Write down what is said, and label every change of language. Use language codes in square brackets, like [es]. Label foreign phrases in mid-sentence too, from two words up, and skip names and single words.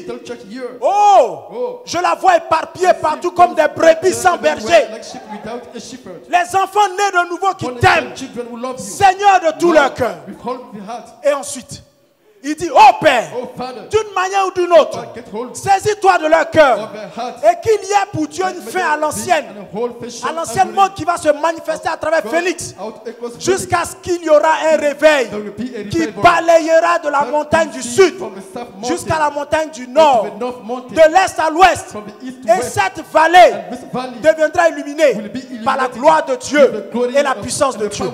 [fr] Oh, je la vois éparpillée partout comme des brebis sans berger. Les enfants nés de nouveau qui t'aiment, Seigneur de tout leur cœur. Et ensuite, Il dit, oh Père, [en] Oh Father, [fr] d'une manière ou d'une autre, [en] get hold [fr] saisis-toi de leur cœur [en] of their hearts. [fr] et qu'il y ait pour Dieu une fin à l'ancienne monde qui va se manifester à travers Félix jusqu'à ce qu'il y aura un réveil qui balayera de la montagne du sud jusqu'à la montagne du nord, de l'est à l'ouest. Et cette vallée deviendra illuminée par la gloire de Dieu et la puissance de Dieu.